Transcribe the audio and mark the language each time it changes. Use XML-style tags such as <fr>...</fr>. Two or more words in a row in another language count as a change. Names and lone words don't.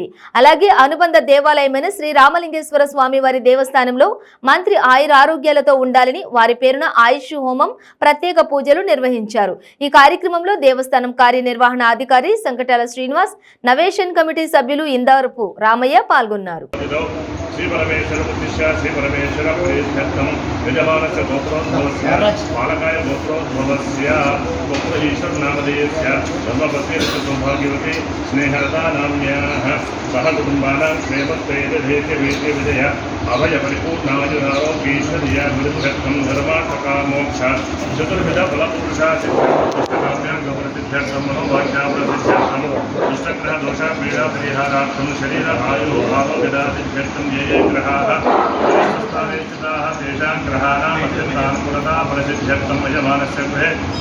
<te>అలాగే అనుబంధ దేవాలయమైన శ్రీ రామలింగేశ్వర స్వామి వారి దేవస్థానంలో మంత్రి ఆయుర ఆరోగ్యాలతో ఉండాలని వారి పేరున ఆయుష్ హోమం ప్రత్యేక పూజలు నిర్వహించారు. ఈ కార్యక్రమంలో దేవస్థానం కార్యనిర్వహణ అధికారి సంకటాల శ్రీనివాస్, నవేషన్ కమిటీ సభ్యులు ఇందారపు రామయ్య పాల్గొన్నారు.</te> <sa>श्री परमेश्वर उद्दिश्य श्री परमेश्वर प्रीत्यर्थम यजमानस्य गोत्रोद्भवस्य बालकाय गोत्रोद्भवस्य गोत्र ईश्वर नामधेयस्य धर्मपत्नीस्य सौभाग्यवती स्नेहलता नाम्याः सह कुटुम्बानां क्षेमत्वेदधेत्य विजय अभय परिपूर्णायुरारोग्यैश्वर्य वृद्ध्यर्थं धर्मार्थकामोक्ष चतुर्विध फलपुरुषा सिद्ध्यर्थं गौरसिद्ध्यर्थं मनोभाग्याप्रसिद्ध्यर्थं दुष्टग्रह दोष पीडा परिहारार्थं शरीर आयु आरोग्यदासिद्ध्यर्थं ये ग्रहाः स्थाने स्थिताः तेषां ग्रहाणां अत्यन्तानुकूलता फलसिद्ध्यर्थं यजमानस्य गृहे</sa>